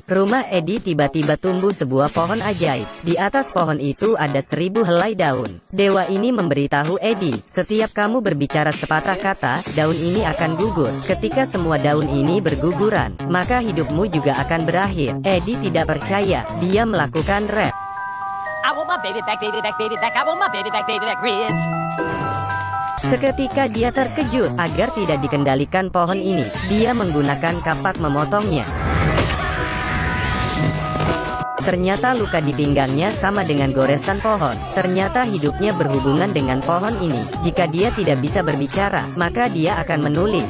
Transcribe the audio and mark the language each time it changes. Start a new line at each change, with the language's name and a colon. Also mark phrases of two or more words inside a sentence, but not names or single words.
Indonesian: Rumah Eddie tiba-tiba tumbuh sebuah pohon ajaib. Di atas pohon itu ada 1000 helai daun. Dewa ini memberitahu Eddie, setiap kamu berbicara sepatah kata, daun ini akan gugur. Ketika semua daun ini berguguran, maka hidupmu juga akan berakhir. Eddie tidak percaya, dia melakukan rap.
English: I want my baby back, baby back, baby back. I want my baby back, baby back ribs.
Indonesian: Seketika dia terkejut. Agar tidak dikendalikan pohon ini, dia menggunakan kapak memotongnya. Ternyata luka di pinggangnya sama dengan goresan pohon. Ternyata hidupnya berhubungan dengan pohon ini. Jika dia tidak bisa berbicara, maka dia akan menulis.